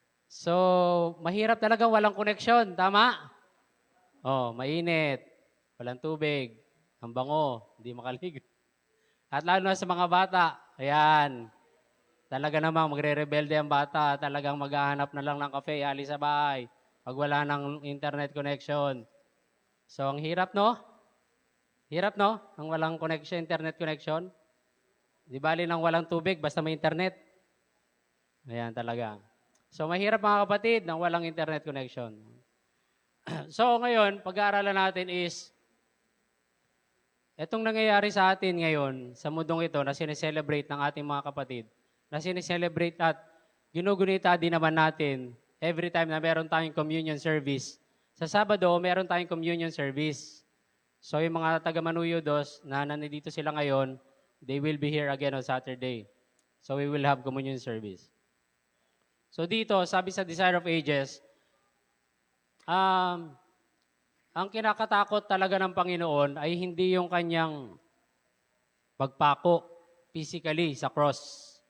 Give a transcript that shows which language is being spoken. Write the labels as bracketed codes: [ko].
[tl] So, mahirap talaga walang connection, tama? Oh, mainit, walang tubig, ang bango, hindi makaligo. At lalo na sa mga bata, ayan, talaga namang magre-rebelde ang bata, talagang maghahanap na lang ng kape, alis sa bahay, pag wala ng internet connection. So, ang hirap, no? Hirap, no? Ang walang connection, internet connection. Di bali nang walang tubig, basta may internet. Ayan talaga. So, mahirap mga kapatid nang walang internet connection. So, ngayon, pag-aaralan natin is Itong nangyayari sa atin ngayon, sa mundong ito na sineselebrate ng ating mga kapatid, na sineselebrate at ginugunita din naman natin every time na meron tayong communion service. Sa Sabado, meron tayong communion service. So yung mga taga-Manuyudos na nandito sila ngayon, [en] they will be here again on Saturday. So we will have communion service. [tl] So dito, sabi sa Desire of Ages, ang kinakatakot talaga ng Panginoon ay hindi yung kanyang pagpako physically sa cross.